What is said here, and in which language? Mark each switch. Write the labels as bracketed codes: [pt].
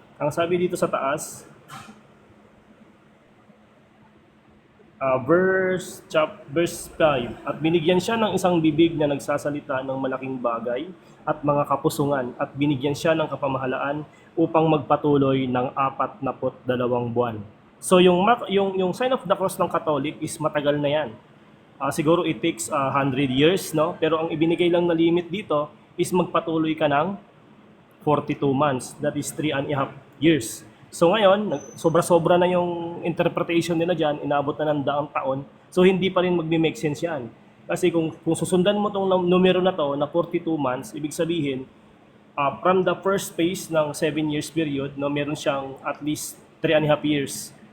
[tl] Ang sabi dito sa taas, verse 5, at binigyan siya ng isang bibig na nagsasalita ng malaking bagay at mga kapusungan, at binigyan siya ng kapamahalaan upang magpatuloy ng 42 buwan. So yung sign of the cross ng Catholic is matagal na yan. Siguro [en] it takes 100 years, no? [tl] Pero ang ibinigay lang na limit dito is magpatuloy ka ng 42 months. [en] That is 3.5 years. [tl] So ngayon, sobra-sobra na yung interpretation nila dyan, inabot na ng daang taon. So hindi pa rin magme-make sense yan. Kasi kung susundan mo tong numero na to, na 42 months, ibig sabihin, from the first phase ng 7 years period, no, meron siyang at least 3.5 years.